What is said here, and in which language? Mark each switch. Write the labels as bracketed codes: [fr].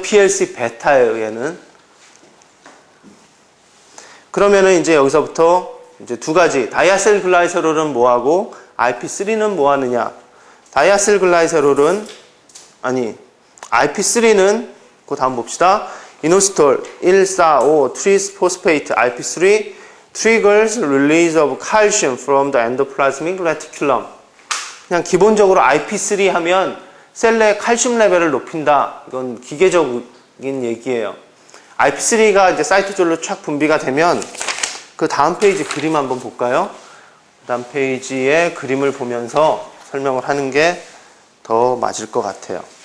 [ko] PLC 베타예요, 얘는. 그러면은 이제 여기서부터 이제 두 가지. 다이아실 글라이세롤은 뭐하고 IP3는 뭐 하느냐. 다이아실 글라이세롤은 IP3는 그 다음 봅시다. [en] 이노시톨 145 트리스포스페이트 IP3 triggers release of calcium from the endoplasmic reticulum. [ko] 그냥 기본적으로 IP3 하면 셀 내 칼슘 레벨을 높인다. 이건 기계적인 얘기예요. IP3가 이제 사이토졸로 촥 분비가 되면 그 다음 페이지 그림 한번 볼까요? 그 다음 페이지의 그림을 보면서 설명을 하는 게 더 맞을 것 같아요.